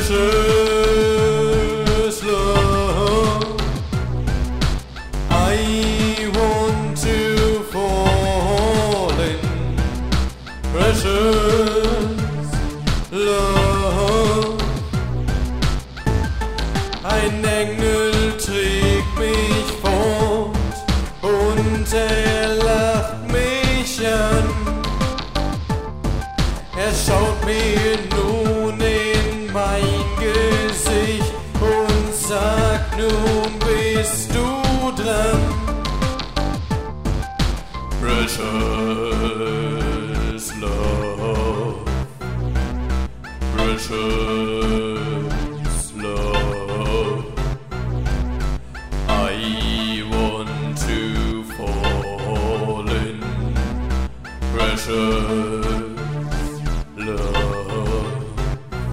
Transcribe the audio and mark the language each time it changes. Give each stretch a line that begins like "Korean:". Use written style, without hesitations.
English: Precious love, I want to fall in precious love.
German: Ein Engel trägt mich fort und er lacht mich an. Er schaut mir nun in mein Gesicht und sagt, nun bist du dran.
English: Precious love, precious love, I want to fall in precious love.